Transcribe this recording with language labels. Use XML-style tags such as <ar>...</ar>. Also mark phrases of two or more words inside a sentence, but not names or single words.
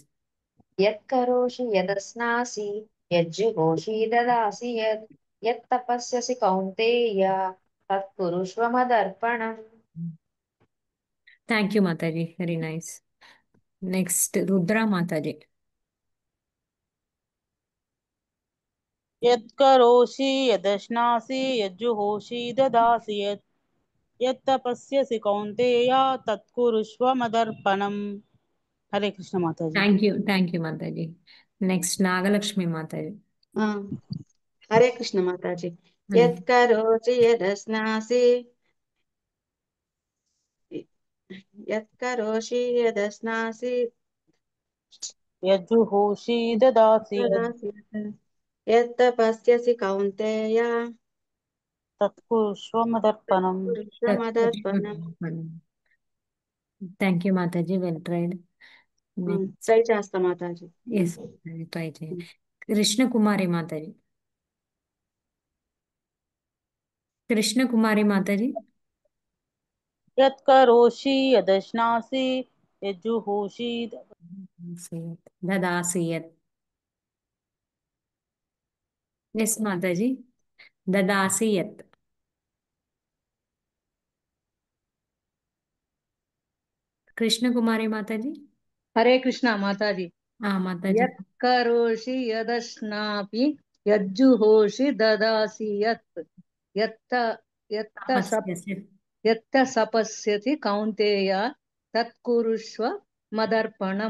<sa>यत् करोषि यदस्नासि यज्जुहोषि ददासि यत् यत् तपस्यसि कौन्तेय तत्कुरुष्व मदर्पणम्.</sa> <en>thank you మాతాజీ. very nice. నెక్స్ట్ రుద్ర మాతాజీ.</en> <sa>यत्करोषि यदश्नासि यज्जुहोषि ददासि यत् यत्तपस्यसि कौन्तेय तत्कुरुष्व मदर्पणम्.</sa> <hi>हरे कृष्ण माताजी.</hi> <en>thank you మాతాజీ. నెక్స్ట్ నాగలక్ష్మి మాతాజీ.</en> <hi>हरे कृष्ण माताजी.</hi> <sa>यत्करोषि यदस्नासि यत्करोषि यदस्नासि यज्जुहोषि ददासि यत्तपस्यसि कौन्तेय तत्कुरुष्व मदर्पणम्.</sa> <en>thank you మాతాజీ. well tried.</en> <te>ట్రై చేస్తా మాతాజీ. ఎస్ ట్రై చేయండి. కృష్ణకుమారి మాతాజీ. కృష్ణకుమారి మాతాజీ.</te> <sa>यत्करोषि यदश्नासि यज्जुहोषि ददासि यत्.</sa> <en>ఎస్ మాతాజీ.</en> <sa>ददासि यत्. కృష్ణకుమారి మాతాజీ.</sa> <hi>हरे कृष्ण माताजी. మాతాజీ.</hi> <sa>यत् करोषि यदश्नापि यज्जुहोषि ददासि यत् यत्त सपस्यसि कौन्तेय तत्कुरुष्व मदर्पणम्.</sa>